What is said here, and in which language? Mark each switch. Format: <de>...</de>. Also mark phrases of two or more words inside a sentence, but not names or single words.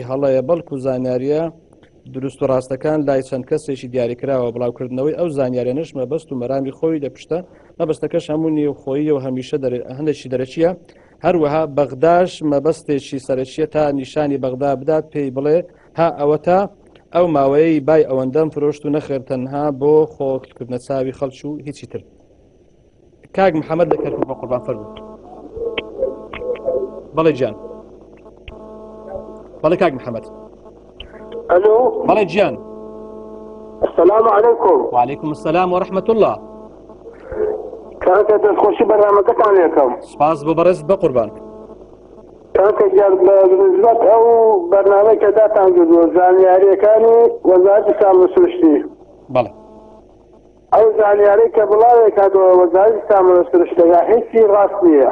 <ckb>هەڵەیە بەڵکو زانیاریە دروست و ڕاستەکان لای چەند کەسێکی دیاریکراوە بڵاوکردنەوەی ئەو زانیارێنش مەبەست و مەرامی خۆی لە پشتە مەبەستەکەش هەموو نیە و خۆیی و هەمیشە هەندێکی دەرەچیە هەروەها بەغداش مەبەستێکی سەرچیە تا نیشانی بەغدا بدات پێی بڵێ ها ئەوە تا ئەو ماوەیەی بای ئەوەندەم فرۆشت و نەخێر تەنها بۆ خۆکردنە چاوی خەڵک و هیچی تر. کاک محەممەد دەکرد بە قوربان فەرموو. بەڵێ گیان بەڵێ کاک محەممەد. الو بەڵێ گیان.</ckb> <ar>السلام عليكم. وعليكم السلام ورحمة الله.</ar> <ckb>كانت دەستخۆشی بەرنامەکەتان یەکەم. سپاس بۆ بەڕێز بە قوربان. کاکە گیان بنسبەت ئەو بەرنامەی کە داتان کردووە زانیاریەکانی وەزارەتی سامانە سروشتی. بەڵێ. ئەو زانیاری کە بڵاوێک هاتووە وەزارەتی سامانە سروشتەکە هیچی ڕاست نییە.</ckb>